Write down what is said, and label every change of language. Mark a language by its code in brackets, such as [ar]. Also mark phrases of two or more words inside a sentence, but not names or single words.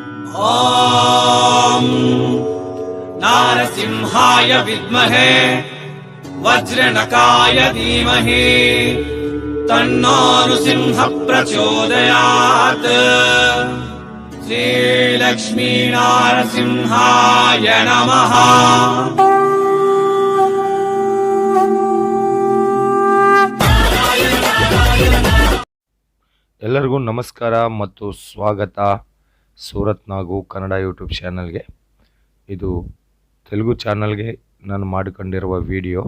[sa] ॐ नारसिंहाय विद्महे वज्रनकाय धीमहि तन्नो नृसिंहः प्रचोदयात्। श्रीलक्ष्मी नारसिंहाय नमः। [kn] ಎಲ್ಲರಿಗೂ ನಮಸ್ಕಾರ ಮತ್ತು ಸ್ವಾಗತ ಸೂರತ್ ನಾಗು ಕನ್ನಡ ಯೂಟ್ಯೂಬ್ ಚಾನಲ್ಗೆ. ಇದು ತೆಲುಗು ಚಾನಲ್ಗೆ ನಾನು ಮಾಡಿಕೊಂಡಿರುವ ವಿಡಿಯೋ.